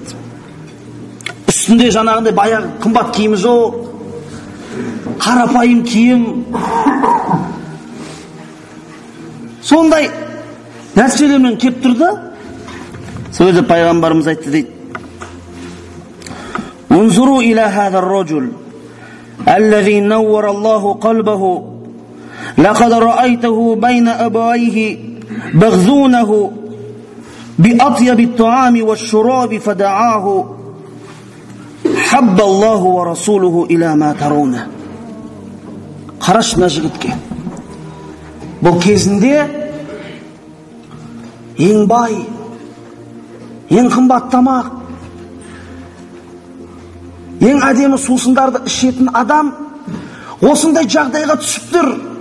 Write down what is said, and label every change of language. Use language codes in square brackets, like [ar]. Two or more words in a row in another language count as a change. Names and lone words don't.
[kk] Үстінде жаңағындай баяғы қымбат киімі жоқ, қарапайым киім, сондай нәрселермен келіп тұрды. Сөзі пайғамбарымыз айтты дейді: [ar] "انظروا إلى هذا الرجل الذي نور الله قلبه لقد رأيته بين أبويه يغذوانه بأطيب الطعام والشراب فدعاه حب الله ورسوله إلى ما ترون." [kk] Қараш мына жігітке. Бұл кезінде ең бай, ең қымбат тамақ, ең әдемі сусындарды ішетін адам осындай жағдайға түсіп тұр.